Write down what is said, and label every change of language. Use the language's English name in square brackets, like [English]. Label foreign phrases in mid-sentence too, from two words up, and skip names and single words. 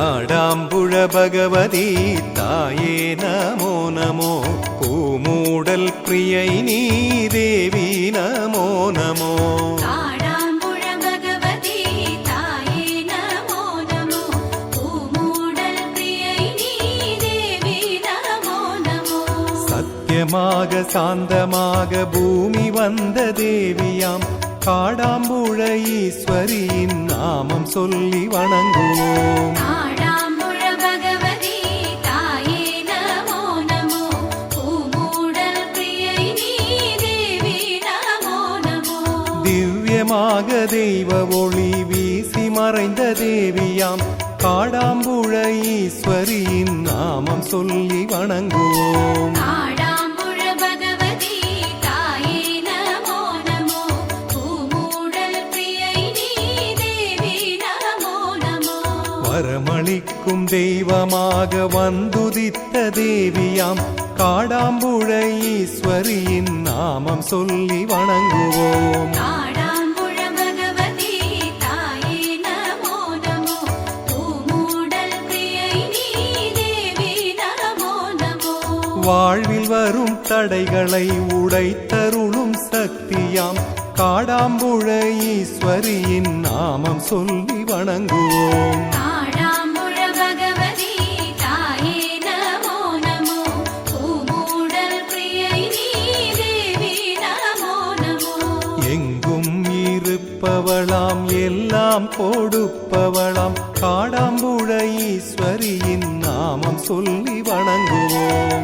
[Malayalam] കാടാമ്പുഴ ഭഗവതി തായേ നമോ നമോ പൂമൂടൽ പ്രിയൈനീ ദേവി നമോ നമോ കാടാമ്പുഴ ഭഗവതി തായേ നമോ നമോ പൂമൂടൽ പ്രിയൈനീ ദേവി നമോ നമോ [Tamil] സത്യமாக சாந்தமாக பூமி வந்த தேவியாம் காடாம்புழ ஈஸ்வரியின் நாமம் சொல்லி வணங்குவோம் [Malayalam] കാടാമ്പുഴ ഭഗവതി തായേ നമോ നമോ പൂമൂടൽ പ്രിയൈനീ ദേവി നമോ നമോ [Tamil] திவ்யமாக தெய்வ ஒளி வீசி மறைந்த தேவியாம் காடாம்புழ ஈஸ்வரியின் நாமம் சொல்லி வணங்குவோம் [Malayalam] കാടാമ്പുഴ ഭഗവതി തായേ നമോ നമോ പൂമൂടൽ പ്രിയൈനീ ദേവി നമോ നമോ [Tamil] வரமளிக்கும் தெய்வமாக வந்துதித்த தேவியாம் காடாம்புழ ஈஸ்வரியின் நாமம் சொல்லி வணங்குவோம் [Malayalam] കാടാമ്പുഴ ഭഗവതി തായേ നമോ നമോ പൂമൂടൽ പ്രിയൈനീ ദേവി നമോ നമോ [Tamil] வாழ்வில் வரும் தடைகளை உடைத்தருளும் சக்தியாம் காடாம்புழ ஈஸ்வரியின் நாமம் சொல்லி வணங்குவோம் [Malayalam] കാടാമ്പുഴ ഭഗവതി തായേ നമോ നമോ പൂമൂടൽ പ്രിയൈനീ ദേവി നമോ നമോ [Tamil] எங்கும் இருப்பவளாம் எல்லாம் கொடுப்பவளாம் காடாம்புழ ஈஸ்வரியின் நாமம் சொல்லி வணங்குவோம்